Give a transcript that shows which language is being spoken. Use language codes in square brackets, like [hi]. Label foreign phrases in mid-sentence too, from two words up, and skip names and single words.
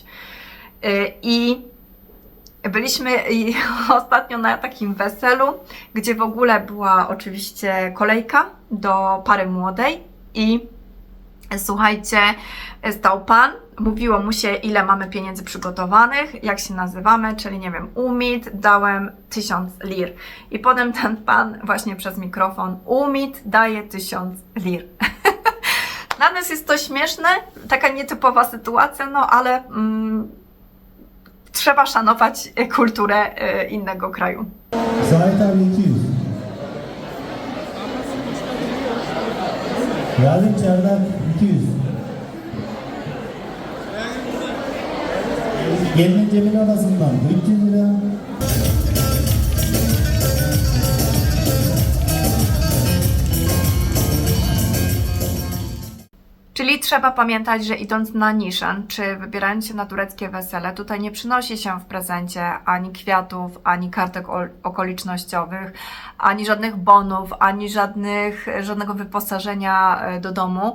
[pl] I byliśmy ostatnio na takim weselu, gdzie w ogóle była oczywiście kolejka do pary młodej i słuchajcie, stał pan, mówiło mu się ile mamy pieniędzy przygotowanych, jak się nazywamy, czyli nie wiem, Umid, dałem 1000 lir. I potem ten pan właśnie przez mikrofon, Umid daje 1000 lir. Dla nas jest to śmieszne, taka nietypowa sytuacja, no ale trzeba szanować kulturę innego kraju. [tr] Zahit abi 200. Yardım Çardak 200. Gelinin cebine arasından 300 lira. [pl] Czyli trzeba pamiętać, że idąc na Nishan, czy wybierając się na tureckie wesele, tutaj nie przynosi się w prezencie ani kwiatów, ani kartek okolicznościowych, ani żadnych bonów, ani żadnego wyposażenia do domu.